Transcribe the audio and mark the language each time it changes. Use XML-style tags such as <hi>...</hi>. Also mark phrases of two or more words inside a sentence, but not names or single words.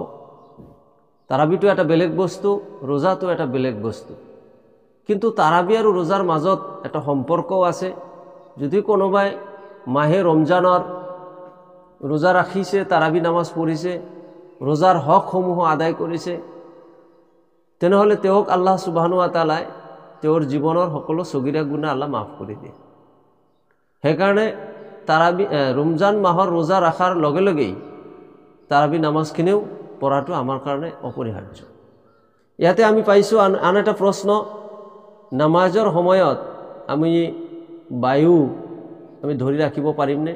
<as>তাৰাবিটো এটা বেলেগ বস্তু, ৰোজাটো এটা বেলেগ বস্তু। কিন্তু তাৰাবি আৰু ৰোজাৰ মাজত এটা সম্পৰ্কও আছে। যদি কোনোবাই মাহে ৰমজানৰ ৰোজা ৰাখিছে, তাৰাবি নামাজ পঢ়িছে, ৰোজাৰ হকসমূহ আদায় কৰিছে, তেনেহ'লে তেওঁক আল্লাহ সুবহানাহু ওয়া তাআলাই তেওঁৰ জীৱনৰ সকলো সগীৰা গুনাহ আল্লাহ মাফ কৰি দিয়ে। সেইকাৰণে ৰমজান মাহৰ ৰোজা ৰখাৰ লগে লগেই তাৰাবি নামাজখিনিও পঢ়াটো আমাৰ কাৰণে অপৰিহাৰ্য। ইয়াতে আমি পাইছোঁ আন এটা প্ৰশ্ন, নামাজৰ সময়ত আমি বায়ু ধৰি ৰাখিব পাৰিমনে?</as>